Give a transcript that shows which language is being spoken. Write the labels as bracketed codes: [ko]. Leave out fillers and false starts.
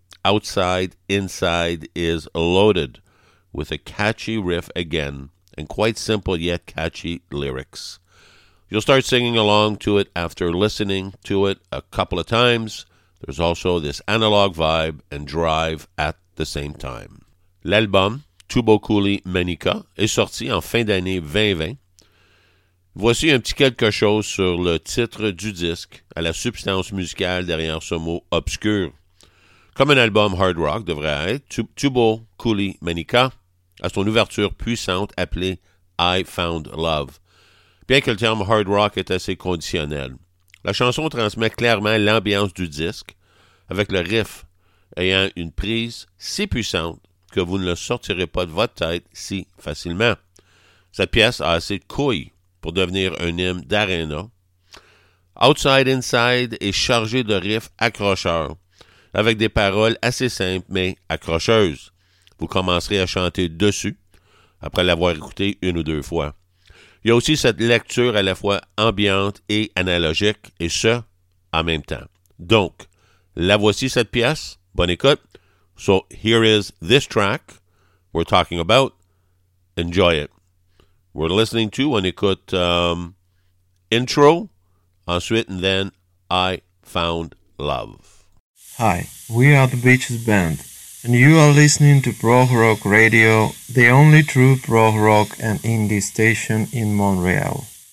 [en] Outside, Inside is loaded with a catchy riff again and quite simple yet catchy lyrics. You'll start singing along to it after listening to it a couple of times. There's also this analog vibe and drive at the same time. [fr] L'album Tubo Kuli Menika est sorti en fin d'année 2020. Voici un petit quelque chose sur le titre du disque, à la substance musicale derrière ce mot obscur. Comme un album hard rock devrait être, Tubo Kuli Menika a son ouverture puissante appelée I Found Love, bien que le terme hard rock est assez conditionnel. La chanson transmet clairement l'ambiance du disque, avec le riff ayant une prise si puissante que vous ne le sortirez pas de votre tête si facilement. Cette pièce a assez de couilles pour devenir un hymne d'aréna. Outside Inside est chargé de riffs accrocheurs, avec des paroles assez simples mais accrocheuses. Vous commencerez à chanter dessus après l'avoir écouté une ou deux fois. Il y a aussi cette lecture à la fois ambiante et analogique, et ce, en même temps. Donc, la voici cette pièce. Bonne écoute. [en] So here is this track we're talking about. Enjoy it. We're listening to, on écoute, intro, ensuite, and then I Found Love. Hi, we are the Beaches Band, and you are listening to Prog Rock Radio, the only true prog rock and indie station in Montreal.